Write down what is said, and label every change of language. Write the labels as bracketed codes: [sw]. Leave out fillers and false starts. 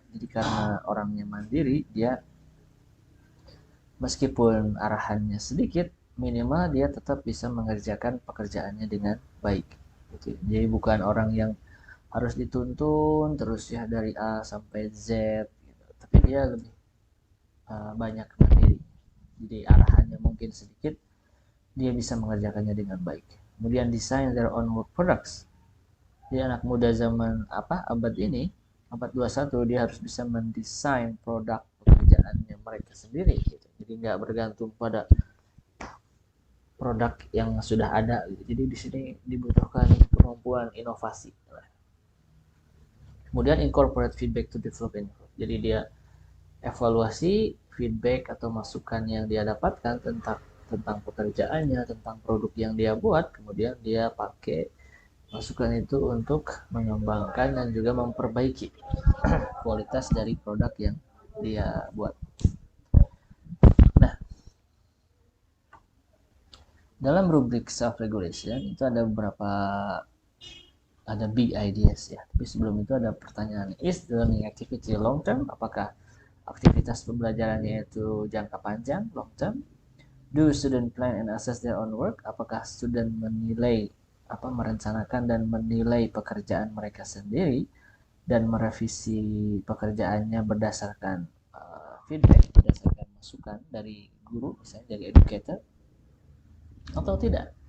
[id] Jadi karena orangnya mandiri, dia meskipun arahannya sedikit, minimal dia tetap bisa mengerjakan pekerjaannya dengan baik, gitu. Jadi bukan orang yang harus dituntun terus, ya, dari A sampai Z, gitu. Tapi dia lebih banyak mandiri. Jadi arahannya mungkin sedikit, dia bisa mengerjakannya dengan baik. Kemudian [en] design their own work products. [id] Di anak muda zaman abad ini, abad 21, dia harus bisa mendesain produk pekerjaannya mereka sendiri, gitu. Jadi nggak bergantung pada produk yang sudah ada, gitu. Jadi di sini dibutuhkan kemampuan inovasi. Kemudian [en] incorporate feedback to develop improve. [id] Jadi dia evaluasi feedback atau masukan yang dia dapatkan tentang pekerjaannya, tentang produk yang dia buat, kemudian dia pakai masukan itu untuk mengembangkan dan juga memperbaiki kualitas dari produk yang dia buat. Nah, Dalam rubrik self-regulation itu ada beberapa, ada big ideas ya. Tapi sebelum itu ada pertanyaan, [en] is the learning activity long term? [id] Apakah aktivitas pembelajarannya itu jangka panjang, long term? [en] Do student plan and assess their own work? [id] Apakah student merencanakan dan menilai pekerjaan mereka sendiri dan merevisi pekerjaannya berdasarkan feedback, berdasarkan masukan dari guru, misalnya dari educator, atau tidak?